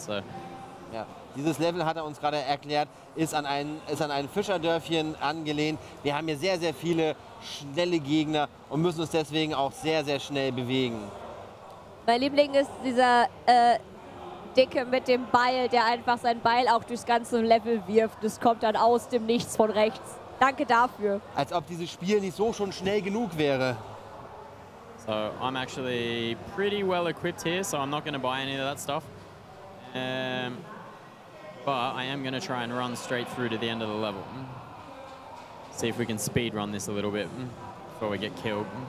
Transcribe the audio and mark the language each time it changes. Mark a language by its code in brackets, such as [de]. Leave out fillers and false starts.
[de] So. Ja, dieses Level, hat er uns gerade erklärt, ist an ein Fischerdörfchen angelehnt. Wir haben hier sehr, sehr viele schnelle Gegner und müssen uns deswegen auch sehr, sehr schnell bewegen. Mein Liebling ist dieser Dicke mit dem Beil, der einfach sein Beil auch durchs ganze Level wirft. Das kommt dann aus dem Nichts von rechts. Danke dafür. Als ob dieses Spiel nicht so schon schnell genug wäre. [en] So I'm actually pretty well equipped here, so I'm not going to buy any of that stuff. But I am going to try and run straight through to the end of the level. See if we can speed run this a little bit before we get killed.